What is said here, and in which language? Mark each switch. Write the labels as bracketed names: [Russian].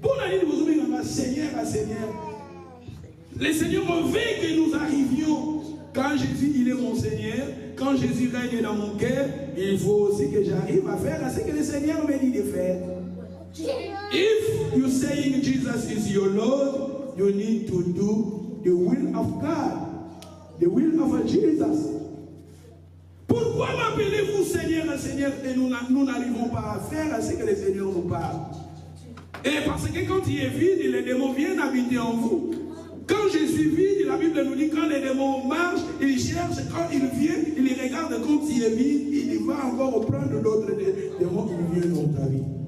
[French] Pour la ligne, vous avez Seigneur et Seigneur. Le Seigneur veut que nous arrivions. Quand Jésus, il est mon Seigneur, quand Jésus règne dans mon cœur, il faut aussi que j'arrive à faire ce que le Seigneur me dit de faire. [English] If you saying Jesus is your Lord, you need to do the will of God. The will of Jesus. [French] Pourquoi m'appelez-vous Seigneur et Seigneur et nous n'arrivons pas à faire ce que le Seigneur nous parle? Et parce que quand il est vide, les démons viennent habiter en vous. Quand je suis vide, la Bible nous dit quand les démons marchent, ils cherchent, quand ils viennent, ils regardent quand il est vide, il va encore prendre d'autres démons qui viennent dans ta vie.